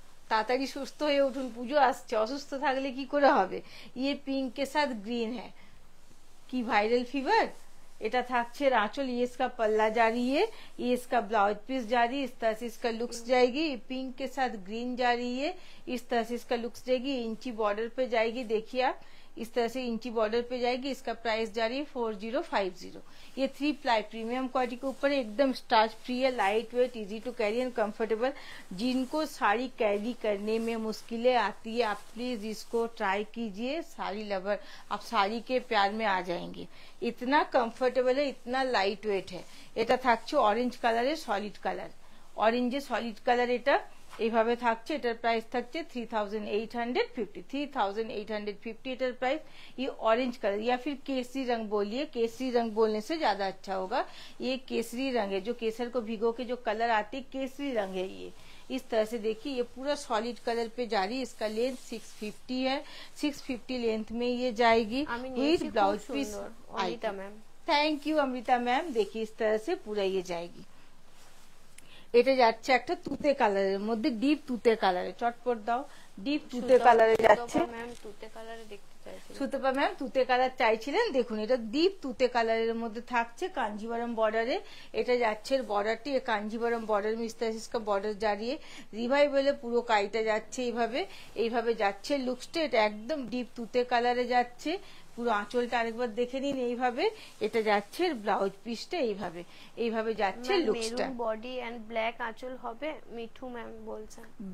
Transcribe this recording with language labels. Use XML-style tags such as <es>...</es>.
<bn>তাড়াতাড়ি সুস্থ হয়ে উঠুন, পুজো আসছে, অসুস্থ থাকলে কি করে হবে।</bn> <hi>ये पिंक के साथ ग्रीन है, की वायरल फीवर।</hi> <bn>এটা থাকছে</bn> <hi>आंचल, ये इसका पल्ला जा रही है, ये इसका ब्लाउज पीस जा रही है। इस तरह से इसका लुक्स जाएगी, पिंक के साथ ग्रीन जा रही है। इस तरह से इसका लुक्स जाएगी, इंची बॉर्डर पे जाएगी, देखिए आप इस तरह से इंची बॉर्डर पे जाएगी। इसका प्राइस जा रही है 4050। ये 3 प्लाई प्रीमियम क्वालिटी के ऊपर एकदम स्टार्च फ्री है, light weight, easy to carry and comfortable. जिनको साड़ी कैरी करने में मुश्किलें आती है आप प्लीज इसको ट्राई कीजिए, साड़ी लवर आप साड़ी के प्यार में आ जाएंगे। इतना कंफर्टेबल है, इतना लाइट वेट है।</hi> <bn>এটা থাকছে অরেঞ্জ কালারের সলিড কালার, অরেঞ্জে সলিড কালার, এটা এইভাবে থাকছে। এটার প্রাইস থাকছে 3850, 3850 এটার प्राइस।</bn> <hi>ये ऑरेंज कलर या फिर केसरी रंग बोलिए, केसरी रंग बोलने से ज्यादा अच्छा होगा। ये केसरी रंग है, जो केसर को भिगो के जो कलर आते हैं केसरी रंग है ये। इस तरह से देखिए ये पूरा सॉलिड कलर पे जा रही है। इसका लेंथ 650 है, 650 लेंथ में ये जाएगी with blouse piece. Thank you Amrita ma'am. देखिए इस तरह से पूरा ये जाएगी।</hi> <bn>এটা যাচ্ছে একটা তুতে কালারের মধ্যে, ডিপ তুতে কালারে। চটপট দাও, ডিপ তুতে কালারে যাচ্ছে। ম্যাম তুতে কালারে দেখতে চাইছিলেন, সুতপা ম্যাম তুতে কালার চাইছিলেন। দেখুন এটা ডিপ তুতে কালারের মধ্যে থাকছে কাঞ্জিভারম বর্ডারে। এটা যাচ্ছে বর্ডারটি কাঞ্জিভারম বর্ডার</bn> <hi>में इस तरह से इसका बॉर्डर जा रही है।</hi> <bn>রিভাইভেলে পুরো কাইটা যাচ্ছে এইভাবে, এইভাবে যাচ্ছে লুকসটা। এটা একদম ডিপ তুতে কালারে যাচ্ছে। পুরো আঁচলটা আরেকবার দেখে নিন এইভাবে। এটা যাচ্ছে ব্লাউজ পিসটা এইভাবে, এইভাবে যাচ্ছে লুকসটা। মেরুন বডি এন্ড ব্ল্যাক আঁচল হবে, মিঠু ম্যাম বলছেন।</bn>